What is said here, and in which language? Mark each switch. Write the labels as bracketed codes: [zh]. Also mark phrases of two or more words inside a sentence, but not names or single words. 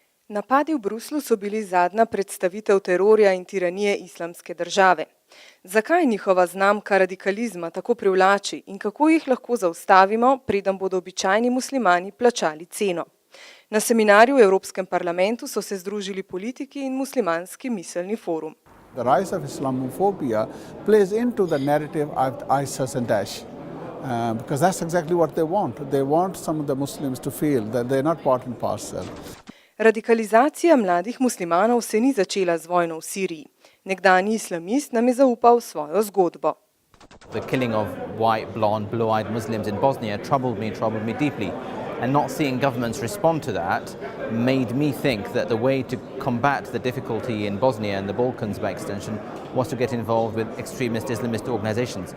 [sl] Napadi v Bruslju so bili zadnja predstavitev terorja in tiranije Islamske države. Zakaj njihova znamka radikalizma tako privlači in kako jih lahko zaustavimo, preden bodo običajni muslimani plačali ceno? Na seminarju v Evropskem parlamentu so se združili politiki in muslimanski miselni forum. [en] The rise of Islamophobia plays into the narrative of ISIS and Daesh. Because that's exactly what they want. They want some of the Muslims to feel that they're not part and parcel. [sl] Radikalizacija mladih muslimanov se ni začela z vojno v Siriji. Nekdanji islamist nam je zaupal svojo zgodbo. [en] The killing of white, blonde, blue-eyed Muslims in Bosnia troubled me deeply. And not seeing governments respond to that made me think that the way to combat the difficulty in Bosnia and the Balkans by extension was to get involved with extremist Islamist organizations.